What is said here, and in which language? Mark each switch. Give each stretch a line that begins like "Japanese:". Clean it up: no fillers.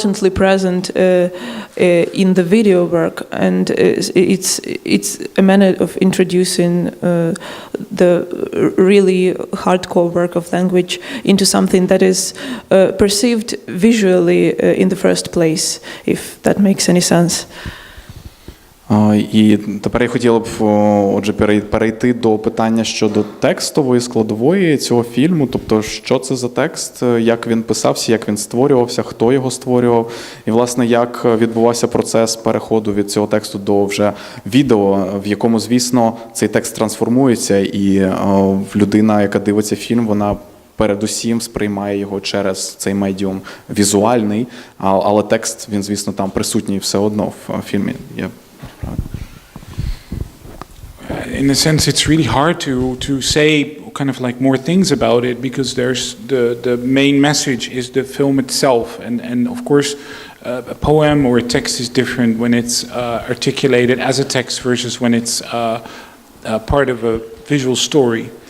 English: present in the video work, and it's a manner of introducing the really hardcore work of language into something that is perceived visually in the first place, if that makes any sense.
Ukrainian: І тепер я хотіла б, отже, перейти до питання щодо текстової складової цього фільму, тобто, що це за текст, як він писався, як він створювався, хто його створював, і, власне, як відбувався процес переходу від цього тексту до вже відео, в якому, звісно, цей текст трансформується, і людина, яка дивиться фільм, вона передусім сприймає його через цей медіум візуальний, але текст, він, звісно, там присутній все одно в фільмі.
English: In a sense, it's really hard to say kind of like more things about it, because there's the main message is the film itself, and of course a poem or a text is different when it's articulated as a text versus when it's part of a visual story.